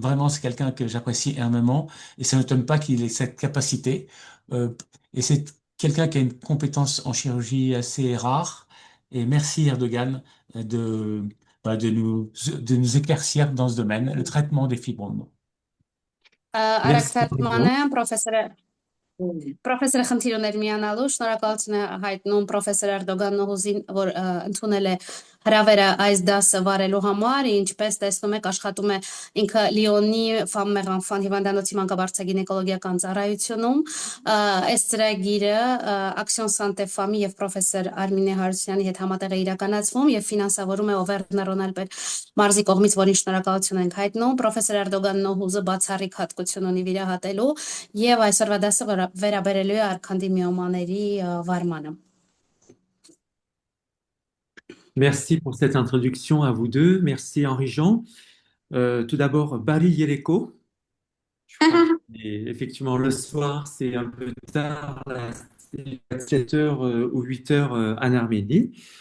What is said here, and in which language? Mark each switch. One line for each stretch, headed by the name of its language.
French: vraiment, c'est quelqu'un que j'apprécie énormément. Et ça ne m'étonne pas qu'il ait cette capacité. Euh, et c'est quelqu'un qui a une compétence en chirurgie assez rare. Et merci Erdogan de, voilà, de nous éclaircir dans ce domaine, le traitement des fibromes. Merci
Armenian: Արաքսալմանը,
French: Henri-Jean.
Armenian: պրոֆեսորը Պրոֆեսորը խնդիր ուներ միանալու, շնորհակալություն է հայտնում պրոֆեսոր Էրդոգան Նոհուզին, որ ընդունել է հրավերը այս դասը վարելու համար, ինչպես տեսնում եք, աշխատում է ինքը Լիոնի Ֆամմեր Անֆան հիվանդանոցի մանկաբարձ գինեկոլոգիական ծառայությունում։ Այս ծրագիրը Action Santé Femme եւ պրոֆեսոր Արմինե Հարությունյանի հետ համատեղ է իրականացվում եւ ֆինանսավորում է Auvergne Rhône-Alpes մարզի կողմից, որին շնորհակալություն ենք հայտնում։ Պրոֆեսոր Էրդոգան Նոհուզը բացառիկ հատկություն ունի վիրահատելու եւ այսօրվա դասը վերաբերելու է արքանդի միոմաների վարմանը։
French: Merci pour cette introduction à vous deux. Merci Henri-Jean. Tout d'abord,
Armenian: Bari Yereko.
French: Je crois que effectivement le soir, c'est un peu tard, là, c'est 7 heures ou 8 heures en Arménie.